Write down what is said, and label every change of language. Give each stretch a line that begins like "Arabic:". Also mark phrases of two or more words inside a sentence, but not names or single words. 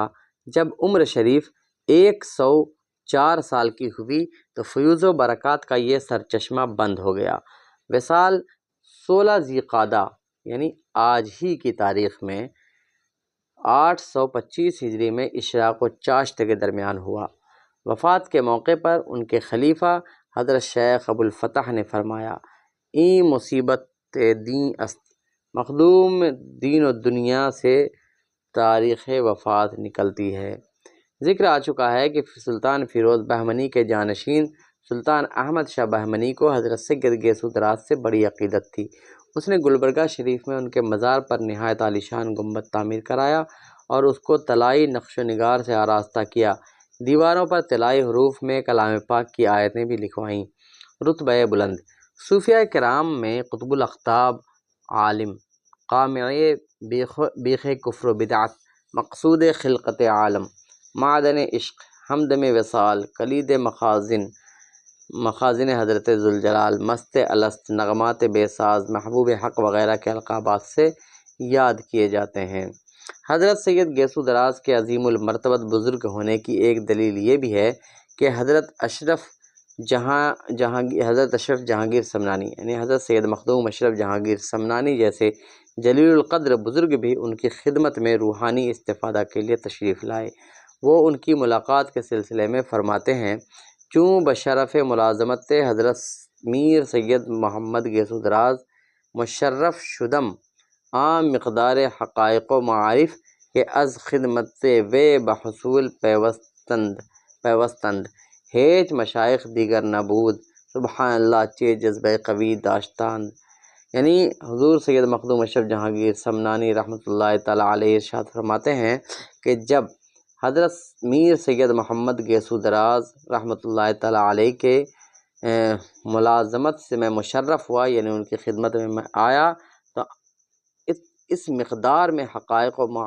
Urdu: جب عمر شریف 104 سال کی ہوئی تو فیوز و برکات کا یہ سرچشمہ بند ہو گیا۔ وصال 16 ذی قعدہ یعنی آج ہی کی تاریخ میں 825 ہجری میں اشراق و چاشت کے درمیان ہوا۔ وفات کے موقع پر ان کے خلیفہ حضرت شیخ ابوالفتح نے فرمایا:
Persian: این مصیبت دین است، مخدوم دین و دنیا
Urdu: سے تاریخ وفات نکلتی ہے۔ ذکر آ چکا ہے کہ سلطان فیروز بہمنی کے جانشین سلطان احمد شاہ بہمنی کو حضرت سید گیسو دراز سے بڑی عقیدت تھی۔ اس نے گلبرگہ شریف میں ان کے مزار پر نہایت عالیشان گنبد تعمیر کرایا اور اس کو طلائی نقش و نگار سے آراستہ کیا۔ دیواروں پر طلائی حروف میں کلام پاک کی آیتیں بھی لکھوائیں۔ رتبہ بلند صوفیہ کرام میں قطب الاقطاب، عالم، قامع بیخ کفر و بدعت، مقصود خلقت عالم، معدن عشق، ہمدم وصال، کلید مخازن حضرت ذوالجلال، مست الست، نغمات بے ساز، محبوب حق وغیرہ کے القابات سے یاد کیے جاتے ہیں۔ حضرت سید گیسو دراز کے عظیم المرتبت بزرگ ہونے کی ایک دلیل یہ بھی ہے کہ حضرت اشرف جہانگیر سمنانی یعنی حضرت سید مخدوم اشرف جہانگیر سمنانی جیسے جلیل القدر بزرگ بھی ان کی خدمت میں روحانی استفادہ کے لیے تشریف لائے۔ وہ ان کی ملاقات کے سلسلے میں فرماتے ہیں:
Persian: چوں بشرف ملازمت حضرت میر سید محمد گیسو دراز مشرف شدم، عام مقدار حقائق و معارف کہ از خدمت وے بحصول پیوستند، ہیچ مشائخ دیگر نبود،
Arabic: سبحان اللہ
Persian: چے جذبہ قوی داشتند۔
Urdu: یعنی حضور سید مخدوم اشرف جہانگیر سمنانی
Arabic: رحمۃ اللہ تعالیٰ علیہ
Urdu: ارشاد فرماتے ہیں کہ جب حضرت میر سید محمد گیسو دراز
Arabic: رحمۃ اللہ تعالیٰ علیہ
Urdu: کے ملازمت سے میں مشرف ہوا، یعنی ان کی خدمت میں آیا، تو اس مقدار میں حقائق